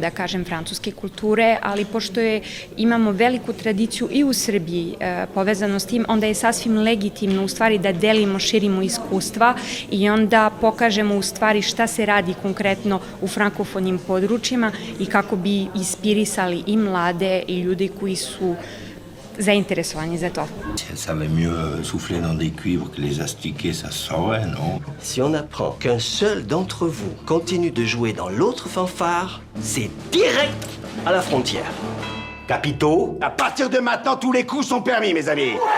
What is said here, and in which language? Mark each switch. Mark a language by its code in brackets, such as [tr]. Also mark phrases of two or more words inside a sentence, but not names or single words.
[sr] da kažem, francuske kulture, ali pošto imamo veliku tradiciju i u Srbiji povezano s tim, onda je sasvim legitimno u stvari da delimo, širimo iskustva i onda pokažemo u stvari šta se radi konkretno u frankofonim područjima i kako bi inspirisali i mlade i ljudi koji su zainteresovani za to. [fr] Ça va mieux souffler dans des cuivres que les astiquer, ça saurait, non? Si on apprend qu'un seul d'entre vous continue de jouer dans l'autre fanfare, c'est direct à la frontière. Capitaux, à partir de maintenant, tous les coups sont permis, mes amis.